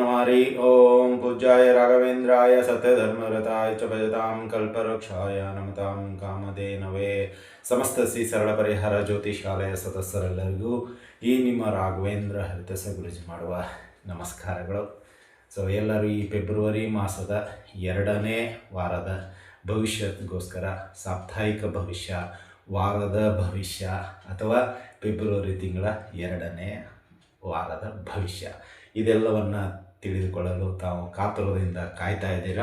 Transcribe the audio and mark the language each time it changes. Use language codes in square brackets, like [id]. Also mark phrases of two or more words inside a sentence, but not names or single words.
[sa] हरि ओम पूज्याय राघवेंद्राय सत्यधर्मरताय च भजतां कल्पवृक्षाय नमतां ಕಾಮಧೇನವೇ [kn] ಸಮಸ್ತ ಶ್ರೀ ಸರಳ ಪರಿಹಾರ ಜ್ಯೋತಿಷಾಲಯ ಸದಸ್ಯರೆಲ್ಲರಿಗೂ ಈ ನಿಮ್ಮ ರಾಘವೇಂದ್ರ ಹರಿತಸ ಗುರುಜಿ ಮಾಡುವ ನಮಸ್ಕಾರಗಳು. ಸೊ ಎಲ್ಲರೂ ಈ ಫೆಬ್ರವರಿ ಮಾಸದ 2ನೇ ವಾರದ ಭವಿಷ್ಯಕ್ಕೋಸ್ಕರ ಸಾಪ್ತಾಹಿಕ ಭವಿಷ್ಯ, ವಾರದ ಭವಿಷ್ಯ ಅಥವಾ ಫೆಬ್ರವರಿ ತಿಂಗಳ 2ನೇ ವಾರದ ಭವಿಷ್ಯ ಇದೆಲ್ಲವನ್ನು ತಿಳಿದುಕೊಳ್ಳಲು ತಾವು ಕಾತುರದಿಂದ ಕಾಯ್ತಾ ಇದ್ದೀರಾ.